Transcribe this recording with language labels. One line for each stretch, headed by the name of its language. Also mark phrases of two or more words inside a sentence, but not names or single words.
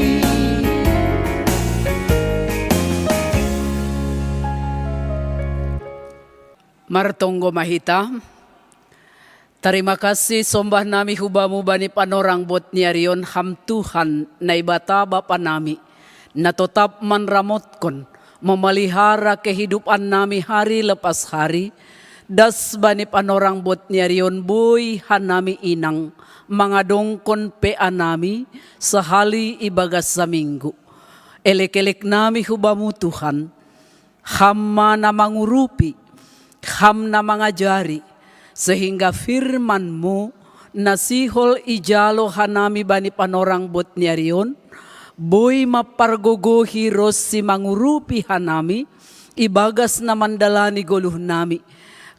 Batak Simalungun: Martonggo mahita.
Indonesian: Terima kasih
Batak Simalungun: sombah nami hubamu bani panorang bot niarion ham Tuhan na ibata bapa nami na tetap manramotkon
Indonesian: memelihara kehidupan
Batak Simalungun: nami
Indonesian: hari lepas hari.
Batak Simalungun: Das bani panorang bot niarion boy hanami inang mangadongkon pea nami sehali ibagas saminggu. Elek-elek nami hubamu Tuhan, hamma na mangurupi, ham na mangajari,
Indonesian: sehingga firman-Mu
Batak Simalungun: nasihol ijalo hanami bani panorang bot niarion, boy mapargogohi ros si mangurupi hanami, ibagas na mandalani goluh nami.